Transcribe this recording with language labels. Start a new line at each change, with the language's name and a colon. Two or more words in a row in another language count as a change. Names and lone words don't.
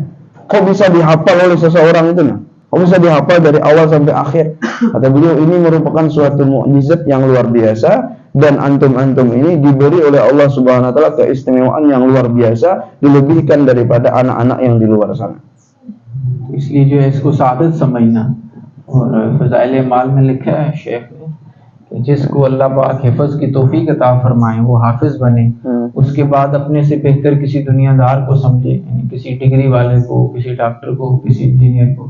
Indonesian: Kok bisa dihafal oleh seseorang itu? Kok bisa dihafal dari awal sampai akhir? Kata beliau, ini merupakan suatu mukjizat yang luar biasa, dan antum-antum ini diberi oleh Allah
Arabic: سبحانه وتعالى
Indonesian: keistimewaan yang luar biasa, dilebihkan daripada anak-anak yang di luar sana.
Hindi: इसलिए जो है इसको सादत समझना। और फ़ज़ाइल माल में लिखा है शेख ने कि जिसको अल्लाह पाक हिफ़्ज़ की तौफ़ीक अता फरमाए, वो हाफिज़ बने, उसके बाद अपने से बेहतर किसी दुनियादार को समझे, यानी किसी डिग्री वाले को, किसी डॉक्टर को, किसी इंजीनियर को।